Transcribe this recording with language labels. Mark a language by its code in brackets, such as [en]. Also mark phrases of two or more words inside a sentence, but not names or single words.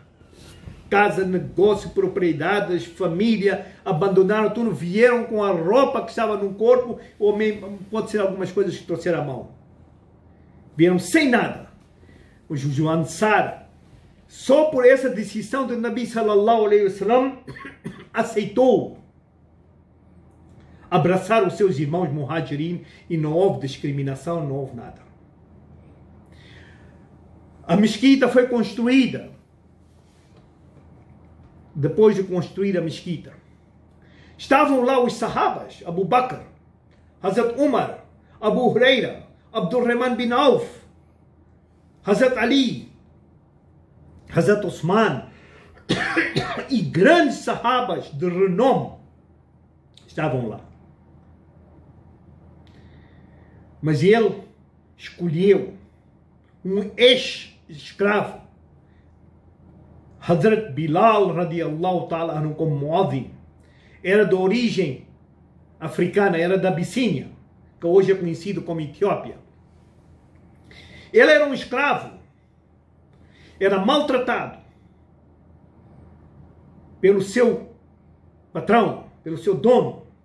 [pt] Casa, negócio, propriedades, família, abandonaram tudo, vieram com a roupa que estava no corpo, ou mesmo, pode ser algumas coisas que trouxeram à mão. Vieram sem nada. Os Ansar, só por essa decisão do Nabi [ar] صلى الله عليه وسلم, [pt] aceitou abraçar os seus irmãos muhajirin, e não houve discriminação, não houve nada. A mesquita foi construída. Depois de construir a mesquita, estavam lá os sahabas: Abu Bakr, Hazrat Umar, Abu Huraira, Abdurrahman bin Auf, Hazrat Ali, Hazrat Osman, e grandes sahabas de renome estavam lá. Mas ele escolheu um ex-escravo, Hazrat Bilal [ar] رضي الله تعالى عنه, [pt] como muadhin. Era de origem africana, era da Abissínia, que hoje é conhecido como Etiópia. Ele era um escravo, era maltratado pelo seu patrão, pelo seu dono.